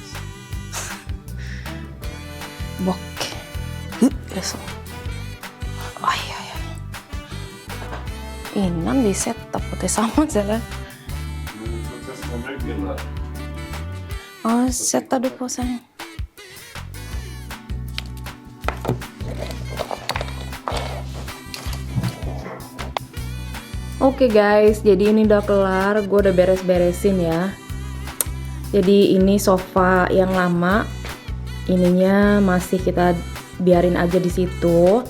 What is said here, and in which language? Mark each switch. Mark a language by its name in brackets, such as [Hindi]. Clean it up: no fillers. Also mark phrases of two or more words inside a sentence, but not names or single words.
[Swedish] Bock. Det är så. Aj, aj, aj. Innan vi sätter på tillsammans, eller? Nu får testa ryggen här. Ja, sätter du på sen. [Indonesian] Oke guys, jadi ini udah kelar, gue udah beres-beresin ya. Jadi ini sofa yang lama, ininya masih kita biarin aja di situ.